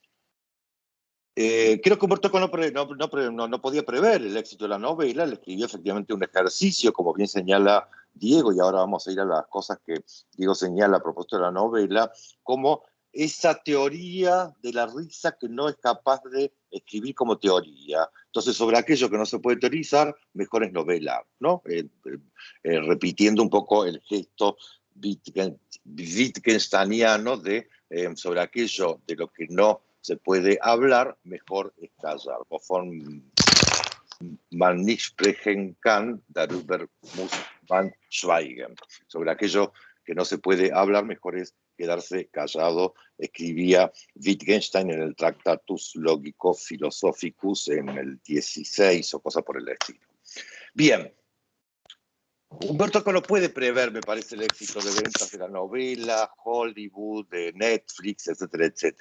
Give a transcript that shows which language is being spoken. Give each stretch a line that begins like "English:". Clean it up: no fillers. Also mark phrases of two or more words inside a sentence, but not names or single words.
Spanish: Creo que Humberto Eco no podía prever el éxito de la novela, le escribió efectivamente un ejercicio, como bien señala Diego, y ahora vamos a ir a las cosas que Diego señala a propósito de la novela, como esa teoría de la risa que no es capaz de escribir como teoría. Entonces, sobre aquello que no se puede teorizar, mejor es novelar, ¿no? Repitiendo un poco el gesto wittgensteiniano de sobre aquello de lo que no se puede hablar, mejor es callar.
German: Wovon man nicht sprechen kann, darüber muss man schweigen.
Spanish: Sobre aquello que no se puede hablar, mejor es quedarse callado, escribía Wittgenstein en el Tractatus Logico Philosophicus en el 16 o cosa por el estilo. Bien. Humberto Eco no puede prever, me parece, el éxito de ventas de la novela, Hollywood, de Netflix, etcétera, etcétera.